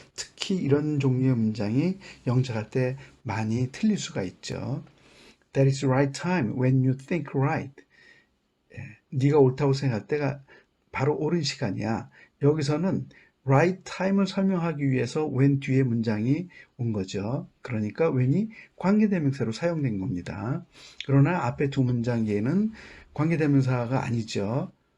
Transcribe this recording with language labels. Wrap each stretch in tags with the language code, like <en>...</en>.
<ko>특히 이런 종류의 문장이 영작할 때 많이 틀릴 수가 있죠.</ko> <en>That is the right time when you think right.</en> <ko>네가 옳다고 생각할 때가 바로 옳은 시간이야. 여기서는 right time을 설명하기 위해서 when 뒤에 문장이 온 거죠. 그러니까 when이 관계대명사로 사용된 겁니다. 그러나 앞에 두 문장 얘는 관계대명사가 아니죠.</ko>